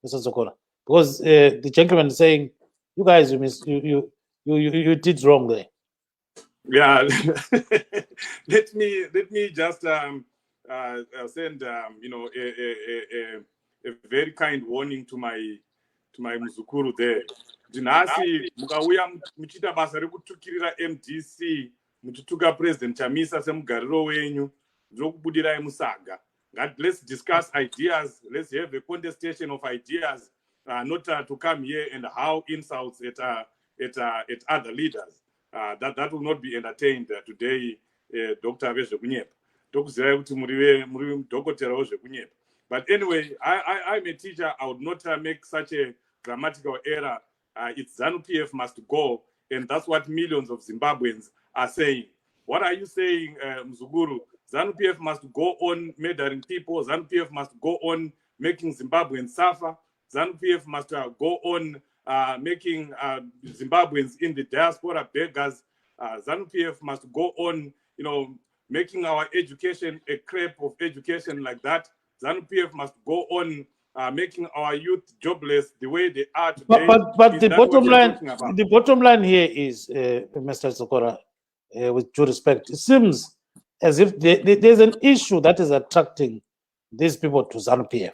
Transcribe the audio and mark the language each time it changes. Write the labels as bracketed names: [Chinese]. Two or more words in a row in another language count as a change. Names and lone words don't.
[English] Zokora? because the gentleman is saying you guys you did wrong there. Yeah, let me just send you know a very kind warning to my muzukuru there. [Shona] Dinasi mukauya muchita basa rekutukirira MDC muchituka President Chamisa semugariro wenyu ndokubudirai musaga. [English] Let's discuss ideas. Let's have a contestation of ideas, not to come here and how insults at other leaders. That will not be entertained today, Dr. Vezvekunyepa. But anyway, I'm a teacher. I would not make such a grammatical error. It's ZANU-PF must go, and that's what millions of Zimbabweans are saying. What are you saying, Mzuguru? ZANU-PF must go on murdering people. ZANU-PF must go on making Zimbabweans suffer. ZANU-PF must go on making Zimbabweans in the diaspora beggars. ZANU-PF must go on, you know, making our education a crepe of education like that. ZANU-PF must go on making our youth jobless the way they are today. But the bottom line here is, Mr. Sokora, with due respect, it seems as if there's an issue that is attracting these people to ZANU-PF.